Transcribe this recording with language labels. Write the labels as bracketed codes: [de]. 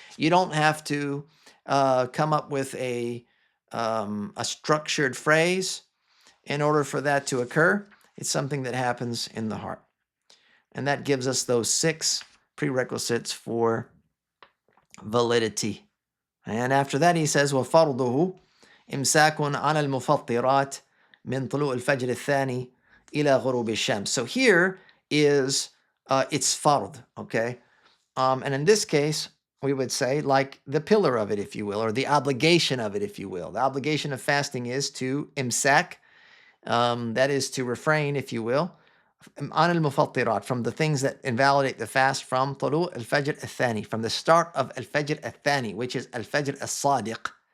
[en] You don't have to come up with a structured phrase in order for that to occur. It's something that happens in the heart. And that gives us those 6 prerequisites for validity. And after that, he says, [ar] وَفَرْضُهُ إِمْسَاكٌ عَنَ الْمُفَطِّرَاتِ مِنْ طُلُوعِ الْفَجْرِ الثَّانِي إِلَى غُرُوبِ الشَّمْسِ. [en] So here is, it's fard, okay? And in this case, we would say like the pillar of it, if you will, or the obligation of it, if you will. The obligation of fasting is to imsak, that is to refrain, if you will, an al-mufattirat, from the things that invalidate the fast from [ar] طلوع الفجر الثاني, [en] from the start of al-fajr al-thani, which is al-fajr al-sadiq.